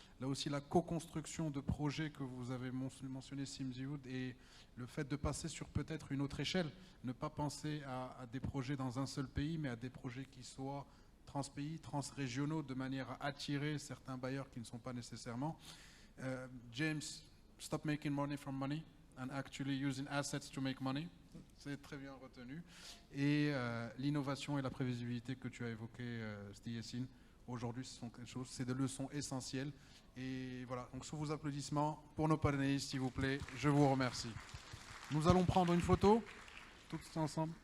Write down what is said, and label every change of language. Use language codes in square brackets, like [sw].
[fr] Là aussi, la co-construction de projets que vous avez mentionné, Simzioud, et le fait de passer sur peut-être une autre échelle. Ne pas penser à des projets dans un seul pays, mais à des projets qui soient transpays, transrégionaux, de manière à attirer certains bailleurs qui ne sont pas nécessairement. [en] James, stop making money from money and actually using assets to make money. [fr] C'est très bien retenu. Et l'innovation et la prévisibilité que tu as évoquées, Sti Yassine, aujourd'hui, ce sont quelque chose, c'est des leçons essentielles. Et voilà, donc sous vos applaudissements, pour nos panélistes, s'il vous plaît, je vous remercie. Nous allons prendre une photo, tous ensemble.